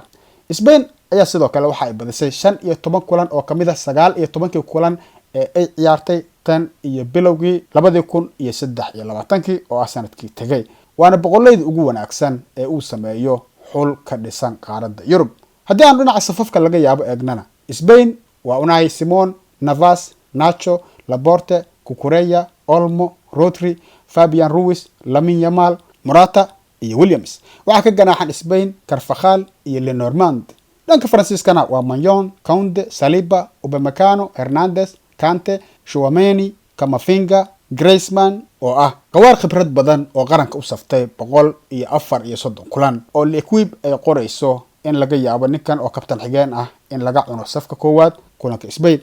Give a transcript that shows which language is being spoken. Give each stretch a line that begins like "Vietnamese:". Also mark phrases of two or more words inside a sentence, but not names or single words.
Somali: Spain ayaa sidoo kale waxa ay badisay 15 kulan oo kamid ah 19 kulan ee ay ciyaartay tan iyo bilowgii 2023 oo ah sanadkii tagay waana boqolleyda ugu wanaagsan ee uu sameeyo xul ka dhisan qaaradda Yurub. haddii aan dhinaca safafka laga yaabo eegnana Spain waa Unai Simon, Navas, Nacho, Laporte, Cucurella, Olmo, Rodri, Fabian Ruiz, Lamine Yamal, Morata iyo Williams. waxaa ka ganaaxan Spain Carvajal iyo Lenormand. dhanka Faransiiskana waa Maignan, Koundé, Saliba, Upamecano, Hernandez, Kante, Chouameni, Camavinga, Griezmann oo ah qawaar khibrad badan oo qaranka u saftay 134 kulan oo L'Equipe ay qorayso in laga yaabo ninkan oo kabtan xigeen ah in laga cuno safka koowaad kulanka Spain.